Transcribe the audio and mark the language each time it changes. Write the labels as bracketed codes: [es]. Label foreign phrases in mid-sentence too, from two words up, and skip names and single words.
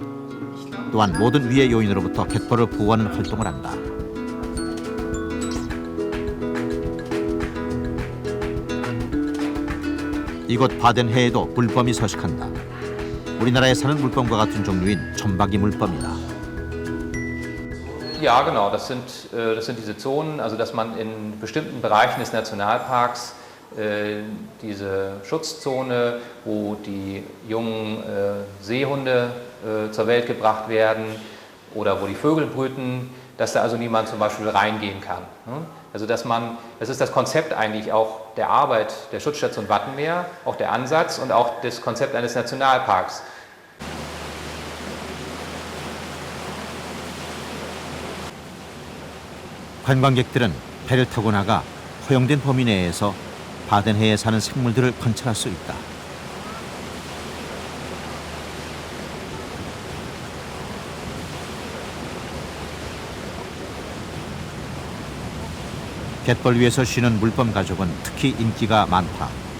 [ko] 또한 모든 위해 요인으로부터 갯벌을 보호하는 활동을 한다. 이곳 바덴해에도 물범이 서식한다. 우리나라에 사는 물범과 같은 종류인 점박이 물범이다. [de] Ja, genau, das sind diese Zonen, also dass man in bestimmten Bereichen des Nationalparks diese Schutzzone, wo die jungen Seehunde zur Welt gebracht werden oder wo die Vögel brüten, dass da also niemand zum Beispiel reingehen kann. Also das ist das Konzept eigentlich auch der Arbeit der Schutzstation Wattenmeer, auch der Ansatz und auch das Konzept eines Nationalparks. [ko] 관광객들은 배를 타고 나가 허용된 범위 내에서 바덴해에 사는 생물들을 관찰할 수 있다. 갯벌 위에서 쉬는 물범 가족은 특히 인기가 많다.